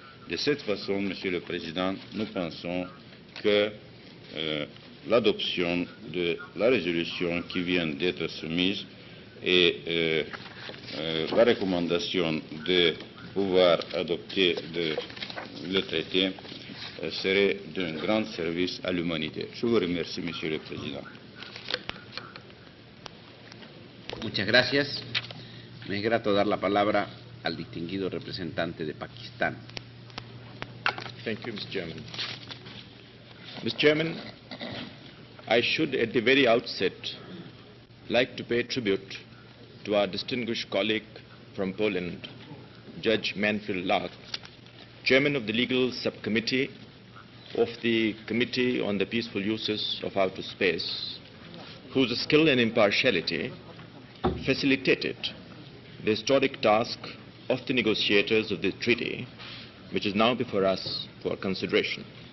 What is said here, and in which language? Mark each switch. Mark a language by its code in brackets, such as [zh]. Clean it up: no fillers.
[fr] De cette façon, Monsieur le Président, nous pensons que l'adoption de la résolution qui vient d'être soumise et la recommandation de pouvoir adopter le traité serait d'un grand service à l'humanité. Je vous remercie, Monsieur le Président. [es] Muchas gracias. Me es grato dar la palabra al distinguido representante de Pakistán. [en] Thank you, Mr. Chairman. Mr. Chairman, I should at the very outset like to pay tribute to our distinguished colleague from Poland, Judge Manfred Lach, Chairman of the Legal Subcommittee of the Committee on the Peaceful Uses of Outer Space, whose skill and impartiality facilitated the historic task of the negotiators of the treaty, which is now before us for consideration.